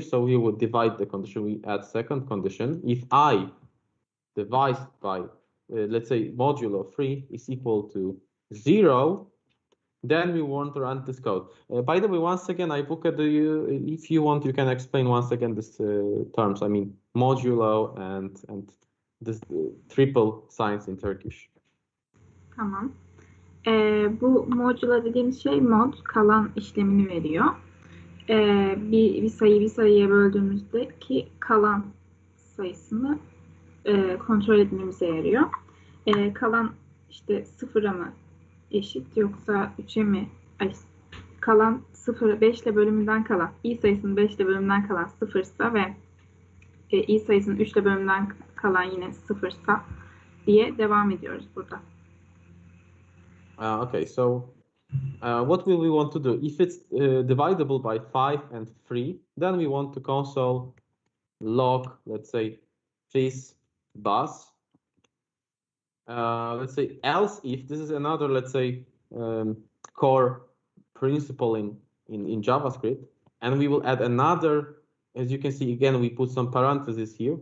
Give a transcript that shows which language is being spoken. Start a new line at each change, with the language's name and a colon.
English: So we would divide the condition. We add second condition. If I divided by, let's say, modulo 3 is equal to 0, then we want to run this code. By the way, once again, Aybuka, if you want, you can explain once again this terms. I mean, modulo and this triple signs in Turkish.
Turkish: Tamam. Bu modula dediğimiz şey mod, kalan işlemini veriyor. Bir sayıyı bir sayıya böldüğümüzdeki kalan sayısını kontrol etmemize yarıyor. Kalan işte 0'a mı eşit yoksa 3'e mi? Kalan 0, 5 ile bölümünden kalan, i sayısının 5 ile bölümünden kalan 0'sa ve i sayısının 3 ile bölümünden kalan yine 0'sa diye devam ediyoruz burada.
English: Okay, so what will we want to do? If it's divisible by 5 and 3, then we want to console log, let's say, fizz buzz. Let's say else if, this is another, let's say, core principle in JavaScript, and we will add another, as you can see, again, we put some parentheses here.